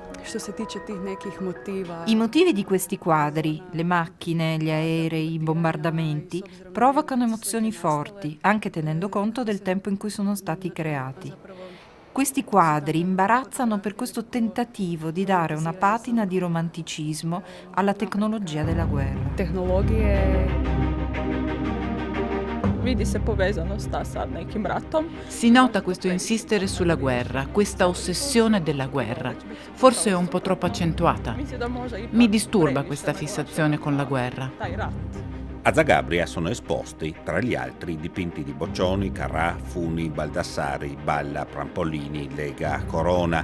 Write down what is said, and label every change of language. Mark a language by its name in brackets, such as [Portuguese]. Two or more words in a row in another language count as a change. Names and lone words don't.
[Italian] I motivi di questi quadri, le macchine, gli aerei, i bombardamenti, provocano emozioni forti, anche tenendo conto del tempo in cui sono stati creati. Questi quadri imbarazzano per questo tentativo di dare una patina di romanticismo alla tecnologia della guerra. [Croatian] Vidi se povezano sta sa nekim ratom. [Italian] Si nota questo insistere sulla guerra, questa ossessione della guerra. Forse è un po' troppo accentuata. Mi disturba questa fissazione con la guerra. A Zagabria sono esposti, tra gli altri, dipinti di Boccioni, Carrà, Funi, Baldassari, Balla, Prampolini, Lega, Corona.